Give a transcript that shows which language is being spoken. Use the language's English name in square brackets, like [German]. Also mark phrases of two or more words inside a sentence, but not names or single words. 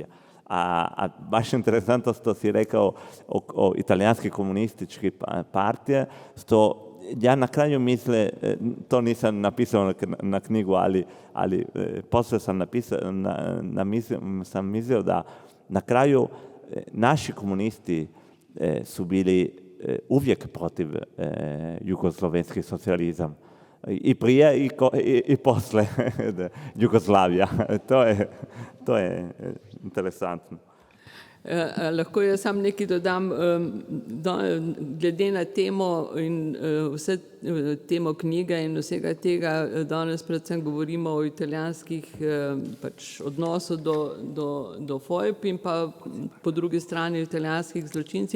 [Serbian] A baš interesantno što si rekao o italijanski komunistički partije, što ja na kraju misle, to nisam napisao na knjigu, ali poslije sam mislio da na kraju naši komunisti su bili uvijek protiv jugoslovenski socijalizam. I prije i posle Jugoslavija. To je interesantno. [Slovenian] Lahko jaz sam nekaj dodam, glede na temo in vse temo knjige in vsega tega, danes predvsem govorimo o italijanskih pač odnosu do fojb in pa po drugi strani italijanskih zločincih.